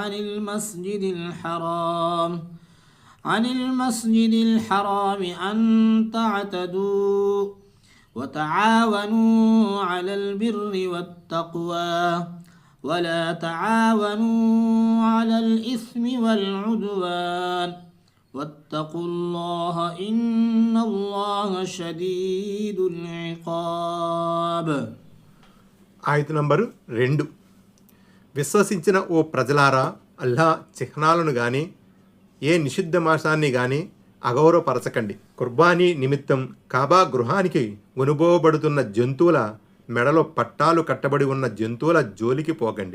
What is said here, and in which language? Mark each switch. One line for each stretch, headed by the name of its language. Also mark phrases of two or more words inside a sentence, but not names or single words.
Arabic: عن المسجد الحرام أن تعتدوا وتعاونوا على البر والتقوى ولا تعاونوا على الإثم والعدوان واتقوا الله إن الله شديد العقاب.
Telugu: ఆయత నంబరు 2. విశ్వసించిన ఓ ప్రజలారా, అల్లా చిహ్నాలను గాని ఏ నిషిద్ధ మాసాన్ని గాని అగౌరవపరచకండి. కుర్బానీ నిమిత్తం కాబా గృహానికి కొనుగోబడుతున్న జంతువుల మెడలో పట్టాలు కట్టబడి ఉన్న జంతువుల జోలికి పోకండి.